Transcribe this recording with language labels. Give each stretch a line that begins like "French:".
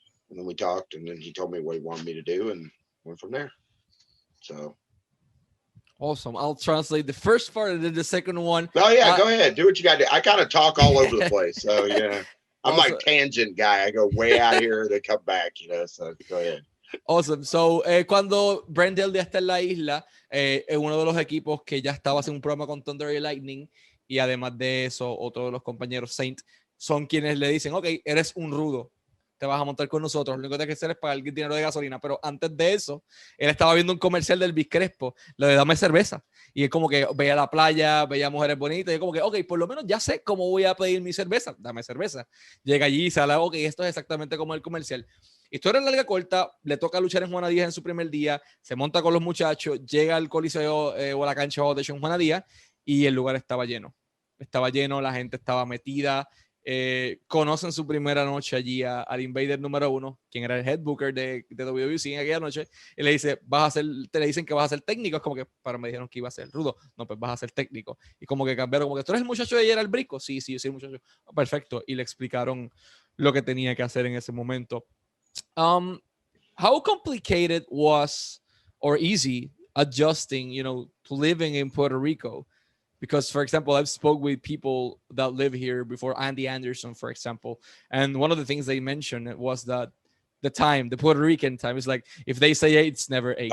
English: And then we talked, and then he told me what he wanted me to do, and went from there. So awesome. I'll translate the first part and then the second one. Oh yeah, go ahead. Do what you got to do. I kind of talk all over the place. So yeah, I'm also, like tangent guy. I go way out here, they come back, you know. So go ahead. Awesome.
Spanish: So, cuando Brent Dail ya está en la isla, uno de los equipos que ya estaba haciendo un programa con Thunder y Lightning, y además de eso, otro de los compañeros, Saint, son quienes le dicen, ok, eres un rudo, te vas a montar con nosotros, lo único que tienes que hacer es pagar el dinero de gasolina. Pero antes de eso, él estaba viendo un comercial del Biscrespo, lo de dame cerveza, y es como que veía la playa, veía mujeres bonitas, y es como que, ok, por lo menos ya sé cómo voy a pedir mi cerveza, dame cerveza. Llega allí y sale, ok, esto es exactamente como el comercial. Historia larga corta, le toca luchar en Juana Díaz en su primer día, se monta con los muchachos, llega al coliseo o a la cancha de en Juana Díaz, y el lugar estaba lleno, la gente estaba metida. Conocen su primera noche allí al Invader número 1, quien era el head booker de WWC en aquella noche, y le dice, te le dicen que vas a ser técnico. Es como que, para me dijeron que iba a ser rudo, no, pues vas a ser técnico. Y como que cambiaron, como que tú eres el muchacho de Gerald Brisco. Sí, yo soy el muchacho. Perfecto. Y le explicaron lo que tenía que hacer en ese momento.
English: How complicated was, or easy, adjusting, you know, to living in Puerto Rico? Because, for example, I've spoke with people that live here before, Andy Anderson, for example, and one of the things they mentioned was that the Puerto Rican time is like, if they say 8, it's never 8.